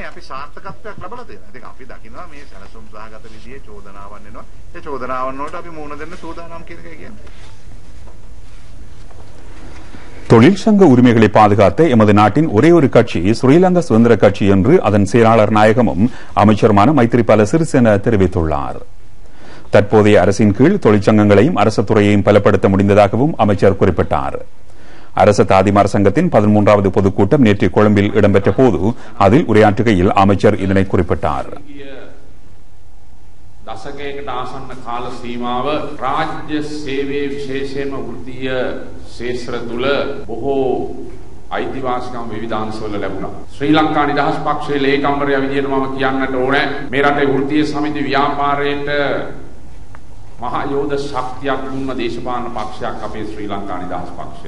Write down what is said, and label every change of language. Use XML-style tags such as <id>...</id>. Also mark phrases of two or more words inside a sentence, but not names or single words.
<ta>தொழிற்சங்க உரிமைகளை பாதுகாத்த எமது நாட்டின் ஒரே ஒரு கட்சி ஸ்ரீலங்கா சுதந்திர கட்சி என்று அதன் செயலாளர் நாயகமும் அமைச்சருமான மைத்ரிபால சிறிசேன தெரிவித்துள்ளார். தற்போதைய அரசின் கீழ் தொழிற்சங்கங்களையும் அரசு துறையையும் பலப்படுத்த முடிந்ததாகவும் அமைச்சர் குறிப்பிட்டார். அரசு தாதிமார் சங்கத்தின் 13வது பொதுக்கூட்டம் நேற்று கொழும்பில் இடம்பெற்ற போது அதில் உரையாற்றுகையில் அமைச்சர் இதனை குறிப்பிட்டார்.</ta> <si>දශකයකට ආසන්න කාල සීමාව රාජ්‍ය සේවයේ විශේෂයෙන්ම වෘත්තීය ශේෂ්ත්‍ර තුල බොහෝ අයිතිවාසිකම් විවිධාංශවල ලැබුණා. ශ්‍රී ලංකා නිදහස් පක්ෂයේ ලේකම්වරයා විදියට මම කියන්නට ඕනේ මේ රටේ වෘත්තීය සමිති ව්‍යාපාරයට මහා යෝධ ශක්තියක් දුන්න දේශපාලන පක්ෂයක් අපේ ශ්‍රී ලංකා නිදහස් පක්ෂය.</si>